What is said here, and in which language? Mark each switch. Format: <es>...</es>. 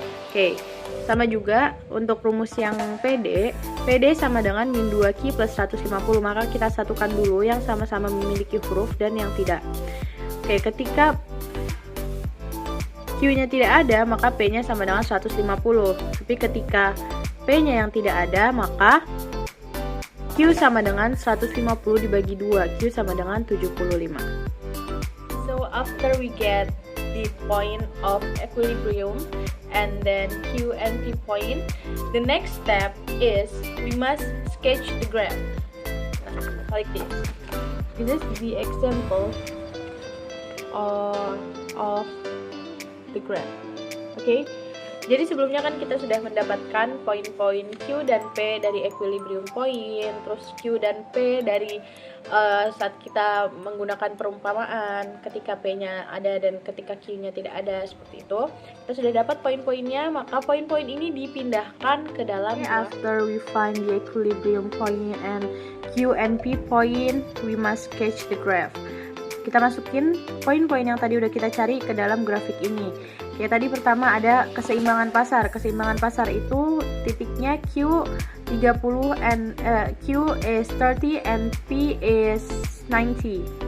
<id>Oke, sama juga untuk rumus yang PD sama dengan min 2Q plus 150, maka kita satukan dulu yang sama-sama memiliki huruf dan yang tidak. Oke, ketika Q-nya tidak ada, maka P-nya sama dengan 150. Tapi ketika P-nya yang tidak ada, maka Q sama dengan 150 dibagi 2, Q sama dengan 75.</id> <en>So after we get the point of equilibrium and then Q and P point, the next step is we must sketch the graph like this. This is the example of the graph.</en> <id>Okay, jadi sebelumnya kan kita sudah mendapatkan poin-poin Q dan P dari equilibrium point, terus Q dan P dari saat kita menggunakan perumpamaan ketika P-nya ada dan ketika Q-nya tidak ada, seperti itu. Kita sudah dapat poin-poinnya, maka poin-poin ini dipindahkan ke dalam.</id> <en>After we find the equilibrium point and Q and P point, we must sketch the graph.</en> <id>Kita masukin poin-poin yang tadi udah kita cari ke dalam grafik ini. Ya, tadi pertama ada keseimbangan pasar. Keseimbangan pasar itu titiknya Q 30</id> <en>and Q is 30 and P is 90.</en>